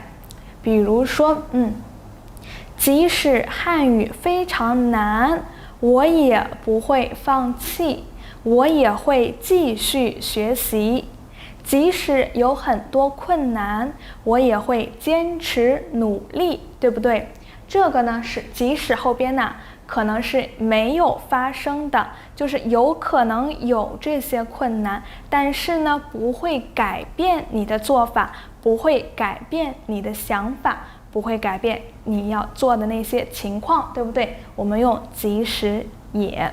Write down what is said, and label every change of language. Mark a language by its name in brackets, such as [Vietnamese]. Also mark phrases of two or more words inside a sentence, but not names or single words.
[Chinese] 比如說即使漢語非常難，我也不會放棄，我也會繼續學習。即使有很多困難，我也會堅持努力，對不對？這個呢是即使後邊呢可能是沒有發生的，就是有可能有這些困難，但是呢不會改變你的做法，不會改變你的想法，不會改變你要做的那些情況，對不對？我們用即使也。